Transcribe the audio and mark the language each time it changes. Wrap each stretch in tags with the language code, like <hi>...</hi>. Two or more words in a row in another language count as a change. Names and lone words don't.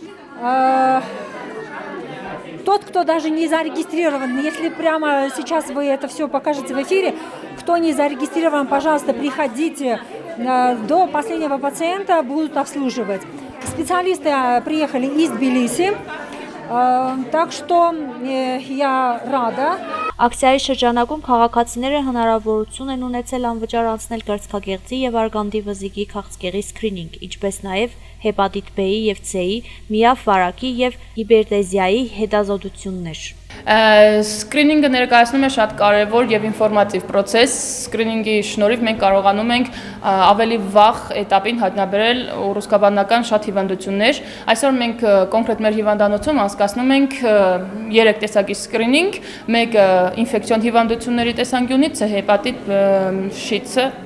<ru>Тот, кто даже не зарегистрирован, если прямо сейчас вы это все покажете в эфире, кто не зарегистрирован, пожалуйста, приходите, до последнего пациента будут обслуживать. Специалисты приехали из Тбилиси, так что я рада.</ru> <hy>Ակցիայի շրջանակում քաղաքացիները հնարավորություն են ունեցել անվճար անցնել կրծքագեղձի և արգանդի վզիկի քաղցկեղի սկրինինգ, ինչպես նաև հեպատիտ B-ի և C-ի, միավ վարակի և հիպերտեզիայի հետազոտություններ։ Սկրինինգը ներկայացնում է շատ կարևոր և ինֆորմատիվ պրոցես։ Սկրինինգի շնորհիվ մենք կարողանում ենք ավելի վաղ էտապին հայտնաբերել ուռուցքաբանական շատ հիվանդություններ։ Այսօր մենք կոնկրետ մեր հիվանդանոցում անցկացնում ենք 3 տեսակի սկրինինգ, մեկը ինֆեկցիոն հիվանդությունների տեսանկյունից է հեպատիտ շիցը,</hy>